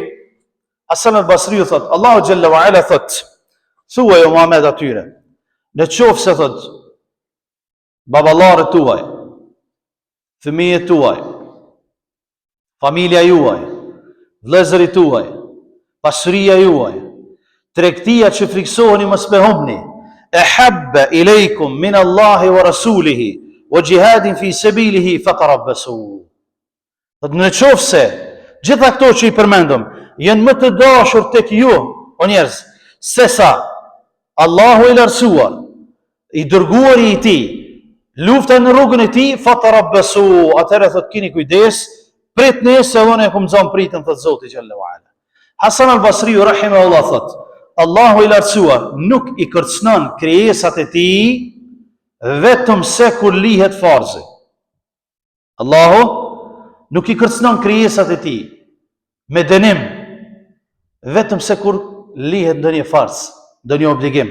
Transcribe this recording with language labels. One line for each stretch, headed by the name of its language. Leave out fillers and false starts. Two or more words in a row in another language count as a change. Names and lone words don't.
Albanian: Hasan al-Basriu thot, Allahu
Arabic: جل وعلا
Albanian: thot, thuaj o Muhammed atyre, në qoftë se thot baballarët tuaj, fëmijët tuaj, familja juaj, vëllezërit tuaj, pasuria juaj, tregtia që friksoheni mos me humbni,
Arabic: أحب إليكم من الله ورسوله وجهاد في سبيله فتربصوا.
Albanian: Në qoftë se gjitha këto që i përmendëm janë më të dashur tek ju, o njerëz, sesa Allahu i lartësuar, i dërguari i tij, lufta në rrugën e tij, fatarabbasu, atëherë thot keni kujdes, pritni se unë e kam zon pritën thot Zoti
Arabic: جل وعلا.
Albanian: Hasan al-Basriu rahimahullah thot, Allahu i lartësuar nuk i kërcënon krijesat e tij vetëm se kur lihet farzi. Allahu nuk i kërcënon krijesat e tij me dënim vetëm se kur lihet ndonjë farz, ndonjë obligim.